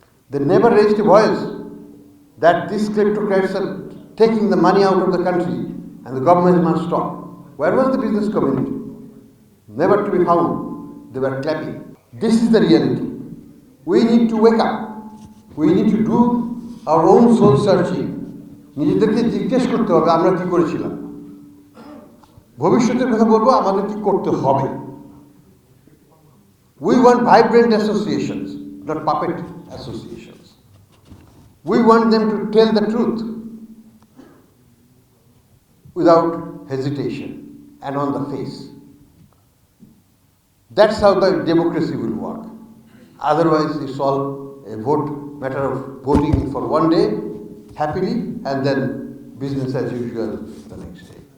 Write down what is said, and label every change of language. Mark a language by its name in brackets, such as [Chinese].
[English] They never raised a voice that these kleptocrats are taking the money out of the country and the government must stop. Where was the business community? Never to be found. They were clapping. This is the reality. We need to wake up. We need to do our own soul searching. [Bangla] নিজেদেরকে জিজ্ঞেস করতে হবে আমরা কি করেছিলাম, ভবিষ্যতের কথা বলবো আমাদের কি করতে হবে। [English] We want vibrant associations, not puppet associations. We want them to tell the truth without hesitation and on the face. That's how the democracy will work. Otherwise, it's all a matter of voting for one day, happily, and then business as usual the next day.